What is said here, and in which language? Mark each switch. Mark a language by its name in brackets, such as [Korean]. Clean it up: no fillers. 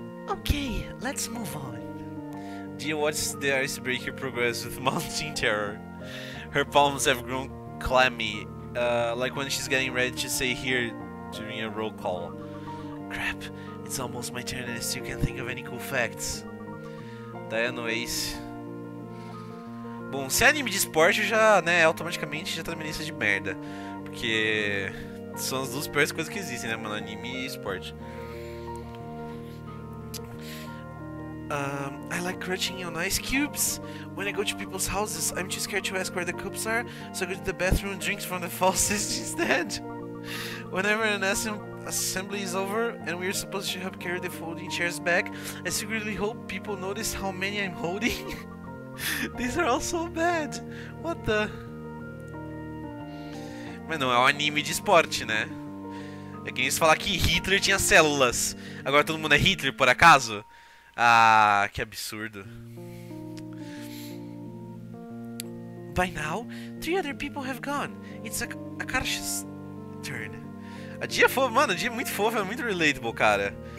[English] Okay, let's move on. Do you watch the icebreaker progress with mounting terror? Her palms have grown clammy, like when she's getting ready to say here during a roll call. Crap, it's almost my turn and I still can't think of any cool facts. Diana Ace. [Portuguese] Bom, se é anime de esporte, já, né, automaticamente já tá na minha lista de merda. Porque são as duas piores coisas que existem, né, mano? Anime e esporte. [English] I like crunching on ice cubes. When I go to people's houses, I'm too scared to ask where the cups are, so I go to the bathroom and drink from the faucet instead. Whenever an assembly is over and we're supposed to help carry the folding chairs back, I secretly hope people notice how many I'm holding. These are all so bad. What the... [Portuguese] Mas não, é um anime de esporte, né? É que nem se falar que Hitler tinha células. Agora todo mundo é Hitler, por acaso? Ah, que absurdo. [English] By now, 3 other people have gone. It's Akasha's turn. [Portuguese] A Dia é fofa, mano, a Dia é muito fofa, é muito relatable, cara.